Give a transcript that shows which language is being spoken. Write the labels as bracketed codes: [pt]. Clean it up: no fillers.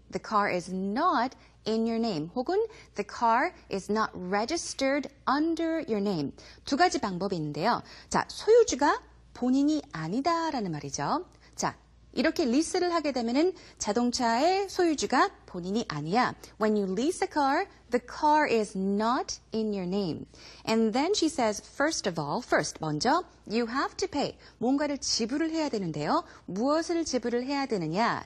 [en] The car is not in your name. 혹은 the car is not registered under your name. [ko] 두 가지 방법이 있는데요. 자, 소유주가 본인이 아니다라는 말이죠. 자, 이렇게 리스를 하게 되면은 자동차의 소유주가 본인이 아니야. [en] When you lease a car, the car is not in your name. And then she says, first, 먼저, you have to pay. [ko] 뭔가를 지불을 해야 되는데요. 무엇을 지불을 해야 되느냐?